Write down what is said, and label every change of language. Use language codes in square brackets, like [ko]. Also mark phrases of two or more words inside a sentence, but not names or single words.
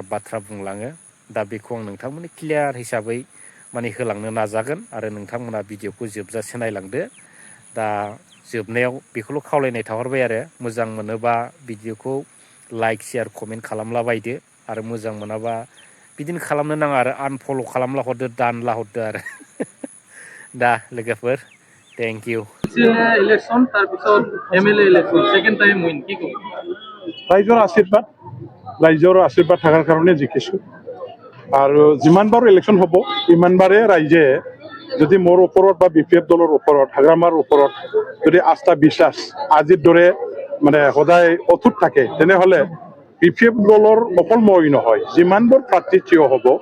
[brx] बाथ्रा बुंलाङो दा बेखौ आं नोंथांमोननि क्लियार हिसाबै माने होलांनो नाजागोन आरो नोंथांमोना भिडिअखौ जोबजासे नायलांदो दा जोबनायाव बेखौल' खावलायनाय थाहरबाय आरो मोजां मोनोबा भिडिअखौ [en] like share comment [brx] खालामलाबायदो आरो मोजां मोनाबा बिदिनो खालामनो नाङा आरो आनफल' खालामला हरदो दानला हरदो आरो दा लोगोफोर [en] thank you [as] ইলেকশন তাৰপিছত MLA ইলেকশন [en] second time win [as] কি ক'ব ৰাইজৰ আশীৰ্বাদ থকাৰ কাৰণে জিকিছো আৰু যিমানবাৰ ইলেকশ্যন হ'ব ইমানবাৰে ৰাইজে যদি মোৰ ওপৰত বা BPF দলৰ ওপৰত হাগ্ৰামাৰ ওপৰত যদি আস্থা বিশ্বাস আজিৰ দৰে মানে সদায় অটুট থাকে তেনেহ'লে BPF দলৰ অকল মই নহয় যিমানবোৰ প্ৰাৰ্থী থিয় হ'ব